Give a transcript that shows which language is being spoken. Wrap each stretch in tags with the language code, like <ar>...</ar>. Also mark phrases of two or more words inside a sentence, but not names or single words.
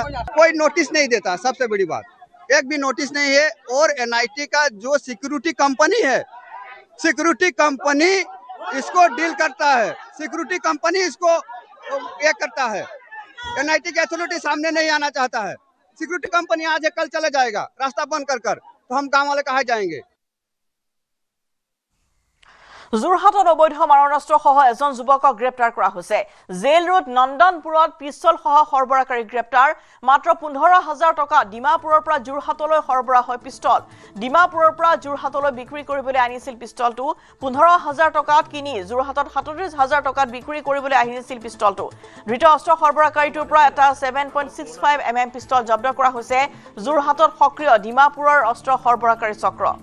<hi>कोई नोटिस नहीं देता सबसे बड़ी बात एक भी नोटिस नहीं है और एनआईटी का जो सिक्योरिटी कंपनी है सिक्योरिटी कंपनी इसको डील करता है सिक्योरिटी कंपनी इसको ये करता है एनआईटी की अथॉरिटी सामने नहीं आना चाहता है सिक्योरिटी कंपनी आज कल चला जाएगा रास्ता बंद कर तो हम गांव वाले कहाँ जाएंगे</hi> <as>যোৰহাটত অবৈধ মাৰণাস্ত্ৰসহ এজন যুৱকক গ্ৰেপ্তাৰ কৰা হৈছে জেল ৰোড নন্দনপুৰত পিস্তল সহ সৰবৰাহকাৰী গ্ৰেপ্তাৰ মাত্ৰ 15000 টকা ডিমাপুৰৰ পৰা যোৰহাটলৈ সৰবৰাহ হয় পিস্তল ডিমাপুৰৰ পৰা যোৰহাটলৈ বিক্ৰী কৰিবলৈ আনিছিল পিস্তলটো 15000 টকাত কিনি যোৰহাটত 37000 টকাত বিক্ৰী কৰিবলৈ আহিছিল পিস্তলটো ধৃত অস্ত্ৰ সৰবৰাহকাৰীটোৰ পৰা এটা 7.65 mm পিস্তল জব্দ কৰা হৈছে যোৰহাটত সক্ৰিয় ডিমাপুৰৰ অস্ত্ৰ সৰবৰাহকাৰী চক্ৰ</as>